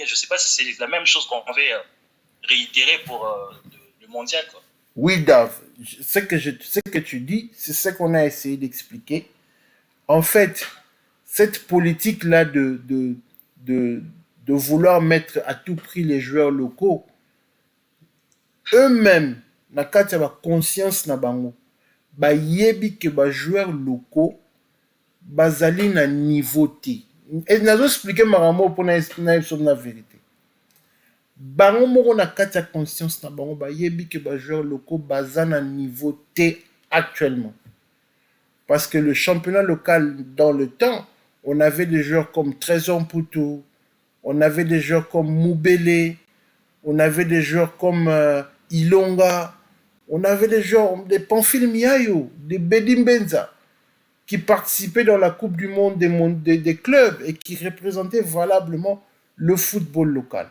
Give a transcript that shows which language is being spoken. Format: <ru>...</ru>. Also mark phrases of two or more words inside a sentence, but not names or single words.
<fr>Je ne sais pas si c'est la même chose qu'on avait réitéré pour le mondial, quoi. Oui, Dave, ce que tu dis, c'est ce qu'on a essayé d'expliquer. En fait, cette politique-là de vouloir mettre à tout prix les joueurs locaux, eux-mêmes,</fr> <ln>na kati ya conscience na bango, bayebi que</ln> <fr>joueurs locaux</fr> <ln>bazali na niveau T. Et nazo expliquer makambo pour na</ln> <fr>la vérité.</fr> <ln>Bango moko na kati ya conscience na bango bayebi que</ln> <fr>joueurs locaux</fr> <ln>baza na niveau T actuellement.</ln> <fr>Parce que le championnat local dans le temps, on avait des joueurs comme Trésor Mputu, on avait des joueurs comme Moubele, on avait des joueurs comme Ilonga, on avait des joueurs, des Pamphile Miayo, des Bedim Benza, qui participaient dans la Coupe du Monde des clubs et qui représentaient valablement le football local.</fr>